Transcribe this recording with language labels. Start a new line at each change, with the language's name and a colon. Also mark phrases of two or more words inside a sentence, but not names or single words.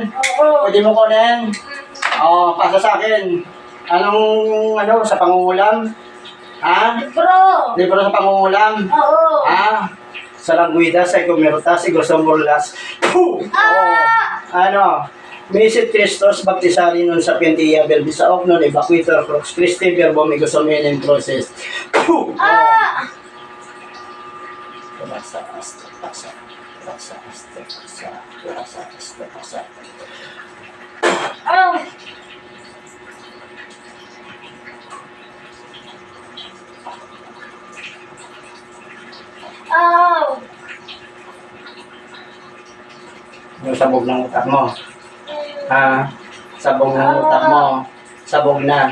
Filipino: Oo. Pwede mo kunin? Pasa sa akin. Sa pangungulam? Libro. Libro sa pangungulam? Oo. sa Languida, sa Ikumerta, sa Gosomborlas. Ano?
Latin: Misit Christos, baptisari nun sa Pintia, Belbisaok nun, Evacuator, Crux Christi, Verbo, Migosomenin, Process. Rasa, asta, rasa, rasa, asta, rasa, rasa, asta, rasa.
Filipino: Yung sabog ng utak mo. Ha? Sabog ng utak mo. Sabog na.